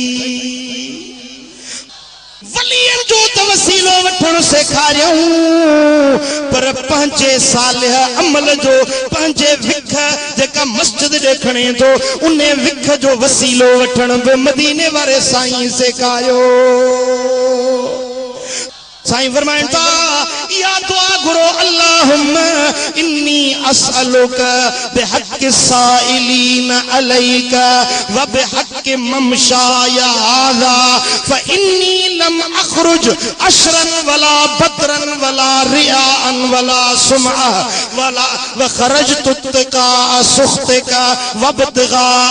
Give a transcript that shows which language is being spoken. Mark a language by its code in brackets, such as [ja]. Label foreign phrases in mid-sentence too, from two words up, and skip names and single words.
[sd] वलियन जो त वसीलो वठण सेखारियऊं पर पंहिंजे सालिह अमल जो पंहिंजे विख जेका मस्जिद ॾे खणे थो उन विख जो वसीलो वठण बि मदीने वारे साईं सेखारियो साईं फरमाइनि था या दुआ घुरो [ar] اللهم إني أسألك بحق السائلين عليك وبحق ممشاي هذا فإني لم أخرج أشرا ولا بطرا ولا رياء ولا سمعة ولا وخرجت اتقاء سخطك وابتغاء